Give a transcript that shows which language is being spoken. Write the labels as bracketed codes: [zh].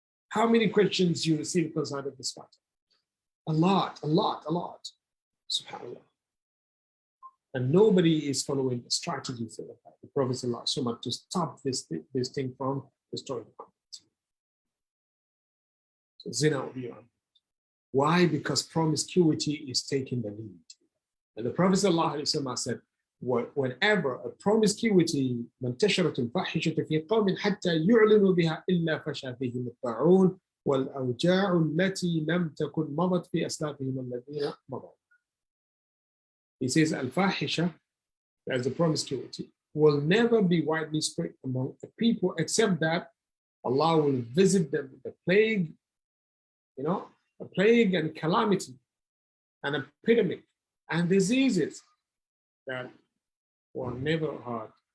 [en] How many questions you receive concerning this matter? A lot. SubhanAllah. And nobody is following the strategies of the Prophet ﷺ to stop this thing from destroying the community. So zina will be on. Why? Because promiscuity is taking the lead. And the Prophet ﷺ said, whenever a promiscuity [ar] منتشرت الفاحشة في قوم حتى يعلنوا بها إلا فشى فيهم الطاعون والأوجاع التي لم تكن مضت في أسلافهم الذين مضوا. [en] He says, al-fahisha, as a promiscuity, will never be widely spread among the people except that Allah will visit them with a plague, a plague and calamity and epidemic and diseases that were never heard.